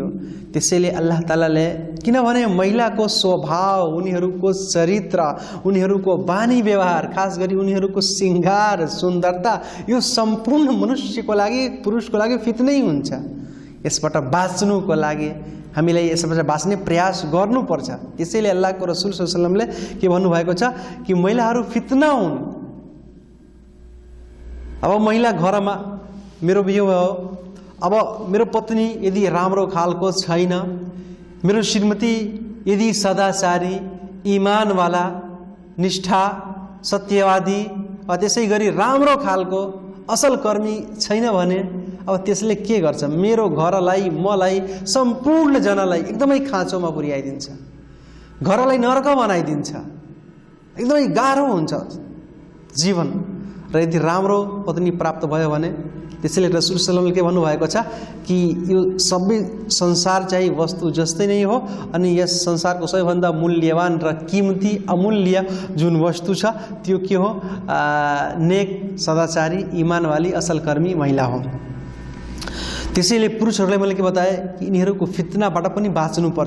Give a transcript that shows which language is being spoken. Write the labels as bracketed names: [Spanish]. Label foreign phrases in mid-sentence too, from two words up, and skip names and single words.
[Nepali] त्यसैले अल्लाह तालाले, किनभने महिलाको स्वभाव, उनीहरूको चरित्र, उनीहरूको बानी व्यवहार, खास गरी उनीहरूको श्रृंगार, सुन्दरता, यो सम्पूर्ण मनुष्यको लागि, पुरुषको लागि फितनै हुन्छ। यसबाट बाँच्नुको लागि हामीलाई यसबाट बाँच्ने प्रयास गर्नुपर्छ। त्यसैले अल्लाहको रसूल [Arabic] صلى الله عليه وسلم [Nepali] के भन्नुभएको छ कि महिलाहरू फितना हुन्। अब महिला घरमा मेरो बिहे भयो, अब मेरो पत्नी यदि राम्रो खालको छैन, मेरो श्रीमती यदि सदाचारी, इमानवाला, निष्ठा, सत्यवादी, त्यसै गरी राम्रो खालको असल कर्मी छैन भने अब त्यसले के गर्छ? मेरो घरलाई, मलाई, सम्पूर्ण जनालाई एकदमै खाँचोमा पुर्याइदिन्छ, घरलाई नर्क बनाइदिन्छ, एकदमै गाह्रो हुन्छ जीवन। र यदि राम्रो पत्नी प्राप्त भयो भने, त्यसैले रसूल [Arabic] صلى الله عليه وسلم [Nepali] के भन्नुभएको छ कि यो सबै संसार चाहिँ वस्तु जस्तै नै हो, अनि यस संसारको सबैभन्दा मूल्यवान र कीमती, अमूल्य जुन वस्तु छ त्यो के हो? नेक, सदाचारी, इमानवाली, असल कर्मी महिला हो। त्यसैले पुरुषहरूलाई मैले के बताएँ कि यिनीहरूको फितनाबाट पनि बाँच्नुपर्छ।